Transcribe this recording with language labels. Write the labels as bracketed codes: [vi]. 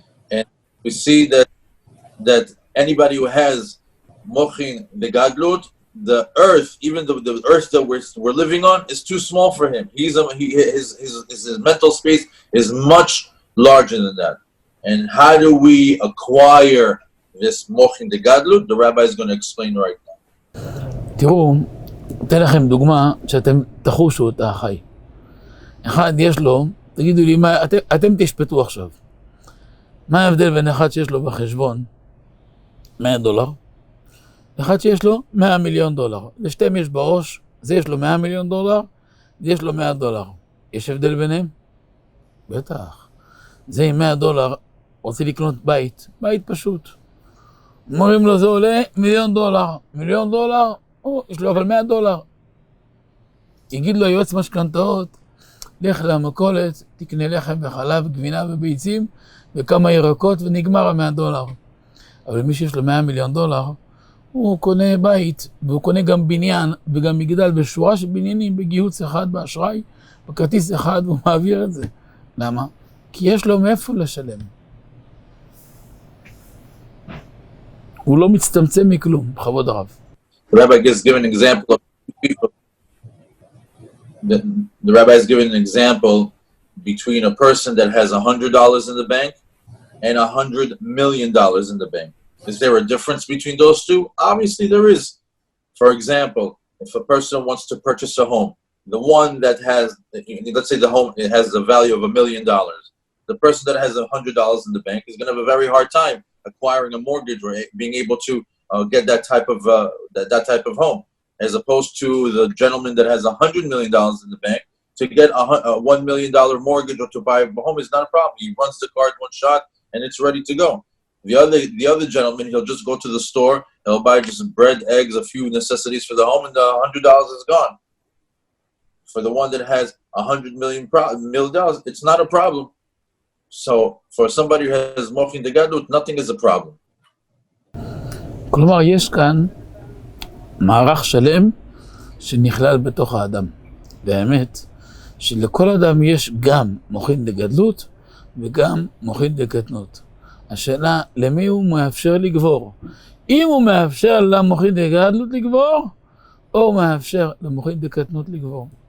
[en] And we see that anybody who has Mochin de Gadlut, the earth, even the earth that we're living on, is too small for him. His mental space is much larger than that. And how do we acquire this Mochin de Gadlut? The rabbi is going to explain right now. [he] תראו, אתן לכם דוגמה שאתם תחושו אותה חי. אחד יש לו, תגידו לי, אתם תשפטו עכשיו. מה ההבדל בין אחד שיש לו בחשבון $100, אחד שיש לו $100 מיליון. לשתיהם יש בראש, זה יש לו $100 מיליון, זה יש לו $100. יש הבדל ביניהם? בטח. זה עם $100, רוצה לקנות בית פשוט. אומרים לו זה עולה $1 מיליון. $1 מיליון, יש לו אבל $100. יגיד לו יועץ משכנתאות, לך למכולת, תקנה לחם וחלב, גבינה וביצים, וכמה ירקות ונגמר $100. אבל מי שיש לו $100 מיליון, הוא קונה בית, והוא קונה גם בניין, וגם מגדל בשורה של בניינים, בגיהוץ אחד, באשראי, בכרטיס אחד, והוא מעביר את זה. למה? כי יש לו מאיפה לשלם. הוא לא מצטמצם מכלום, בכבוד הרב. [en] The rabbi has given an example of people. The rabbi has given an example between a person that has $100 in the bank and $100 million in the bank. Is there a difference between those two? Obviously there is. For example, if a person wants to purchase a home, the one that has, let's say the home, it has the value of $1 million. The person that has $100 in the bank is going to have a very hard time acquiring a mortgage or being able to get that type of home, as opposed to the gentleman that has $100 million in the bank. To get a $1 million mortgage or to buy a home is not a problem. He runs the card one shot and it's ready to go. The other gentleman, he'll just go to the store, he'll buy just bread, eggs, a few necessities for the home, and the $100 is gone. For the one that has $100 million, it's not a problem. So for somebody who has Mochin de Gadlut, nothing is a problem. [he] כלומר, יש כאן מערך שלם שנכלל בתוך האדם. באמת, שלכל אדם יש גם מוחין דגדלות וגם מוחין דקטנות. השאלה, למי הוא מאפשר לגבור? אם הוא מאפשר למוחין דגדלות לגבור, או הוא מאפשר למוחין דקטנות לגבור.